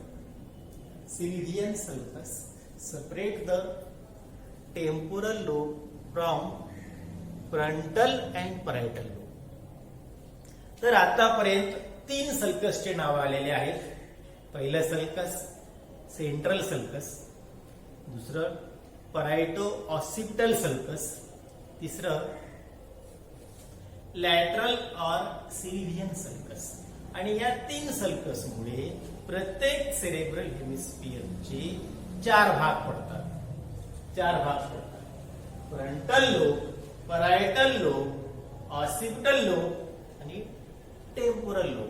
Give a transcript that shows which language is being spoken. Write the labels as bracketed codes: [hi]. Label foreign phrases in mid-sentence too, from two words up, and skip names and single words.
[en] Sylvian sulcus separate the temporal lobe from frontal and parietal lobe. [mr] तर आतापर्यंत 3 सल्कसचे नाव आलेले आहेत. पहिलं सल्कस [en] central sulcus, [mr] दुसरं [en] parieto-occipital sulcus, [mr] तिसरं लॅटरल और [en] Sylvian sulcus. [mr] आणि या 3 सल्कसमुळे प्रत्येक [en] cerebral hemisphereचे [mr] 4 भाग पडतात. 4 भाग पडतात. [en] frontal lobe, parietal lobe, occipital lobe आणि temporal lobe.